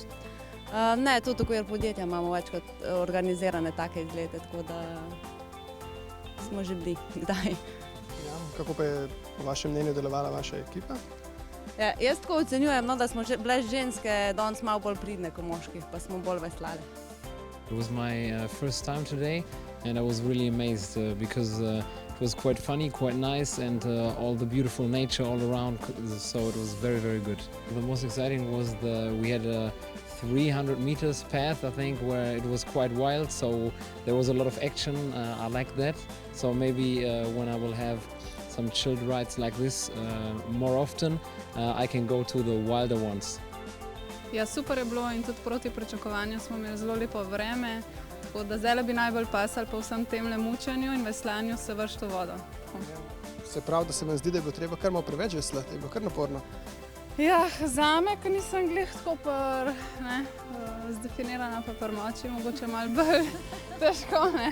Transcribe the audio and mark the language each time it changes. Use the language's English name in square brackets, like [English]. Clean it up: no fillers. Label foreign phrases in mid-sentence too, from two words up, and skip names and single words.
[Slovenian] Ne, tudi okvir podjetja imamo večkrat organizirane take izlete, tako da smo že bili kdaj. Kako pa je po vašem mnenju delovala vaša ekipa? Ja, jaz tako ocenjujem, da smo bile ženske danes malo bolj pridne kot moški, pa smo bolj veslali. [English] It was my first time today and I was really amazed because it was quite funny, quite nice and all the beautiful nature all around, so it was very, very good. The most exciting was we had a 300 meters path, I think, where it was quite wild, so there was a lot of action. I like that, so maybe when I will have some chilled rides like this more often, I can go to the wilder ones. [Slovenian] Ja, super je bilo in tudi proti pričakovanju smo imeli zelo lepo vreme, tako da zdaj bi najbolj pasali po vsem tem mučenju in veslanju se vršiti v vodo. Se pravi, da se mi zdi, da je bilo treba kar malo preveč veslati, je bilo kar naporno. Ja, zame, ker nisem glih tako zdefinirana pa moči, mogoče malo bolj težko, ne.